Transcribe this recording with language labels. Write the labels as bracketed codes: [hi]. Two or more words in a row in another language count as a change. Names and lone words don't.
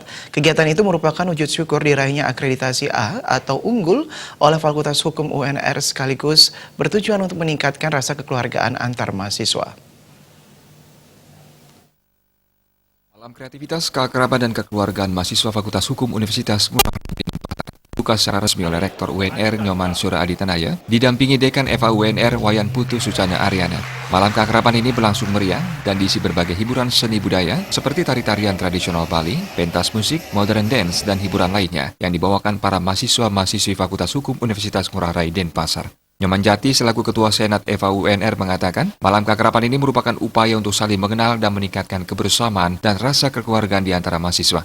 [id] Kegiatan itu merupakan wujud syukur diraihnya akreditasi A atau unggul oleh Fakultas Hukum UNR sekaligus bertujuan untuk meningkatkan rasa kekeluargaan antar mahasiswa. Malam Kreativitas Keakraban dan Kekeluargaan Mahasiswa Fakultas Hukum Universitas Ngurah Rai dibuka secara resmi oleh Rektor UNR Nyoman Sura Aditanaya, didampingi Dekan FA UNR Wayan Putu Sucana Ariana. Malam keakraban ini berlangsung meriah dan diisi berbagai hiburan seni budaya seperti tari-tarian tradisional Bali, pentas musik, [en] modern dance, [id] dan hiburan lainnya yang dibawakan para mahasiswa-mahasiswi Fakultas Hukum Universitas Ngurah Rai Denpasar. Nyoman Jati selaku Ketua Senat FA UNR mengatakan, malam keakraban ini merupakan upaya untuk saling mengenal dan meningkatkan kebersamaan dan rasa kekeluargaan di antara mahasiswa.